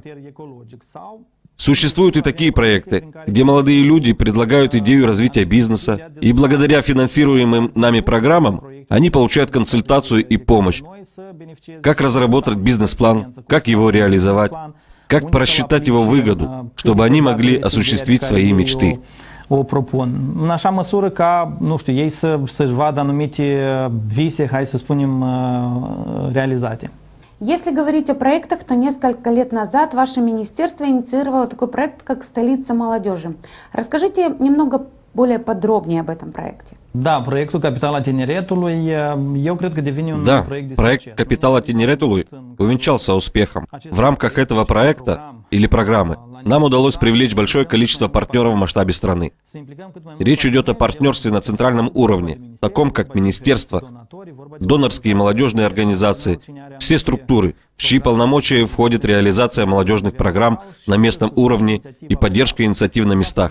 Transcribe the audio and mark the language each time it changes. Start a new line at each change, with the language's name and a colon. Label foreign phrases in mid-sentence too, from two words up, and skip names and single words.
Russian: Существуют и такие проекты, где молодые люди предлагают идею развития бизнеса, и благодаря финансируемым нами программам они получают консультацию и помощь. Как разработать бизнес-план, как его реализовать, как просчитать его выгоду, чтобы они могли осуществить свои мечты.
Romanian: o propun. În așa măsură ca, nu știu, ei să-și vadă anumite vise, hai să spunem, realizate.
Russian: Если говорить о проектах, то несколько лет назад ваше министерство инициировало такой проект, как «Столица молодежи». Расскажите немного более подробнее об этом проекте. Да,
Romanian: проектul Capitala Tineretului, eu cred că devine un proiect de
Russian: проект
Romanian: succes.
Russian: «Капитала Тинеретулуй» увенчался успехом. В рамках этого проекта или программы нам удалось привлечь большое количество партнеров в масштабе страны. Речь идет о партнерстве на центральном уровне, таком как министерство, донорские и молодежные организации, все структуры, в чьи полномочия входит реализация молодежных программ на местном уровне и поддержка инициатив на местах.